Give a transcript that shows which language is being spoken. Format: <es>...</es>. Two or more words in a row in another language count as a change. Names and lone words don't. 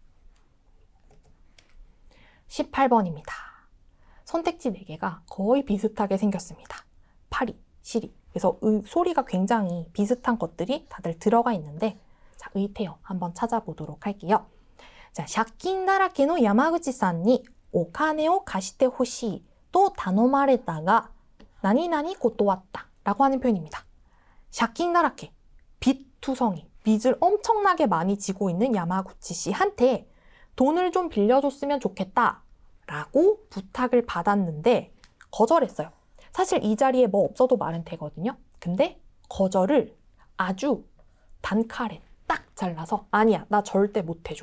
<ko>18번입니다. 선택지 4개가 거의 비슷하게 생겼습니다. 파리, 시리. 그래서 소리가 굉장히 비슷한 것들이 다들 들어가 있는데 자, 의태어 한번 찾아보도록 할게요. 자,</ko> <ja>借金だらけの山口さんにお金を貸してほしいと頼まれたが何々断った</ja> <ko>라고 하는 표현입니다.</ko> <ja>借金だらけ,</ja> <ko>빚투성이, 빚을 엄청나게 많이 지고 있는 야마구치 씨한테 돈을 좀 빌려줬으면 좋겠다 라고 부탁을 받았는데 거절했어요. 사실 이 자리에 뭐 없어도 말은 되거든요. 근데 거절을 아주 단칼에 딱 잘라서 아니야, 나 절대 못 해줘.</ko>